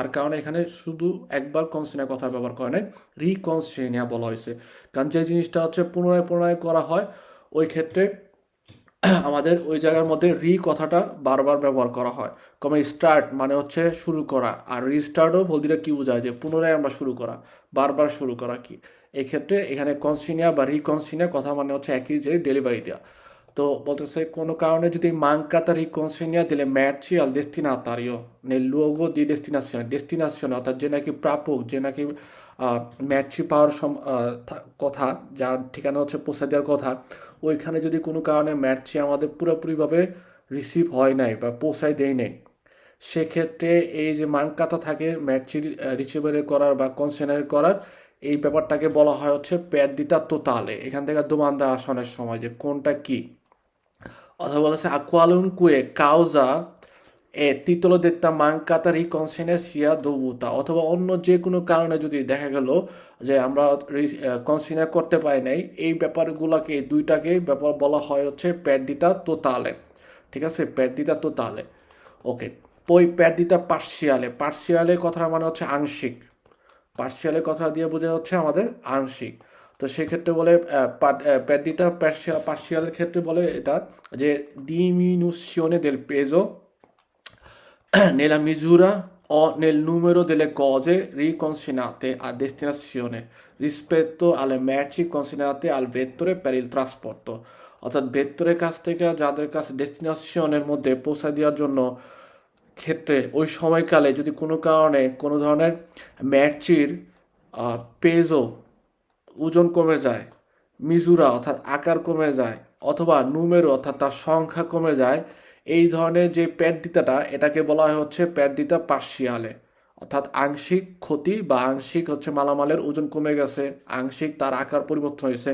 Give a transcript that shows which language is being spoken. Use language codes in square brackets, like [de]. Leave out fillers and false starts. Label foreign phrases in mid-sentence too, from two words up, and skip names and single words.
[bn] তার কারণে এখানে শুধু একবার কনসিনিয়া কথা ব্যবহার করে নাই, রিকনসিনিয়া বলা হয়েছে, কারণ যে জিনিসটা হচ্ছে পুনরায় পুনরায় করা হয় ওই ক্ষেত্রে আমাদের ওই জায়গার মধ্যে কথাটা বারবার ব্যবহার করা হয়। কমে স্টার্ট মানে হচ্ছে শুরু করা, আর রিস্টার্টও বলতে কি বোঝায় যে পুনরায় আমরা শুরু করা, বারবার শুরু করা কি। এক্ষেত্রে এখানে কনসিনিয়া বা রিকনসিনিয়া কথা মানে হচ্ছে একই যে ডেলিভারি দেওয়া। তো বলতেছে কোনো কারণে যদি [it] mancata riconsegna delle merci al destinatario nel luogo di destinazione [bn] অর্থাৎ যে নাকি প্রাপক, যে নাকি ম্যাচি পাওয়ার কথা, যার ঠিকানা হচ্ছে পৌঁছে দেওয়ার কথা, ওইখানে যদি কোনো কারণে ম্যাচি আমাদের পুরোপুরিভাবে রিসিভ হয় নাই বা পৌঁছায় দেয় নাই, সেক্ষেত্রে এই যে মানকাতা থাকে ম্যাচি রিসিভারে করার বা কনসেনার করার, এই ব্যাপারটাকে বলা হয় হচ্ছে [it] perdita totale. [bn] এখান থেকে দোমান্দা আসানোর সময় যে কোনটা কি, অথবা বলেছে [it] a qualunque causa এ titolo detta mancata riconsegna sia dovuta, [bn] অথবা অন্য যে কোনো কারণে যদি দেখা গেল যে আমরা কনসিনা করতে পারি নাই, এই ব্যাপারগুলোকে দুইটাকে ব্যাপার বলা হয় হচ্ছে [it] perdita totale. [bn] ঠিক আছে, [it] perdita totale. [bn] ওকে, পই [it] perdita parziale, [bn] পার্সিয়ালে কথা মানে হচ্ছে আংশিক, পার্সিয়ালের কথা দিয়ে বোঝা হচ্ছে আমাদের আংশিক। তো সেক্ষেত্রে বলে পেরদিতা পার্সিয়ালের ক্ষেত্রে বলে এটা যে [it] diminuzione del peso nella misura o nel numero delle cose riconsegnate a destinazione rispetto alle merci consegnate al vettore per il trasporto। [bn] অর্থাৎ ভেক্টরের কাছ থেকে যাদের কাছে ডেস্টিনেশনের মধ্যে পৌঁছে দেওয়ার জন্য ক্ষেত্রে ওই সময়কালে যদি কোনো কারণে কোনো ধরনের ম্যাচির পেজো ওজন কমে যায়, মিজুরা অর্থাৎ আকার কমে যায়, অথবা নুমেরো অর্থাৎ তার সংখ্যা কমে যায়, এই ধরনের যে প্যারদিতাটা এটাকে বলা হয় হচ্ছে [it] perdita parziale, [bn] অর্থাৎ আংশিক ক্ষতি বা আংশিক হচ্ছে মালামালের ওজন কমে গেছে, আংশিক তার আকার পরিবর্তন হয়েছে।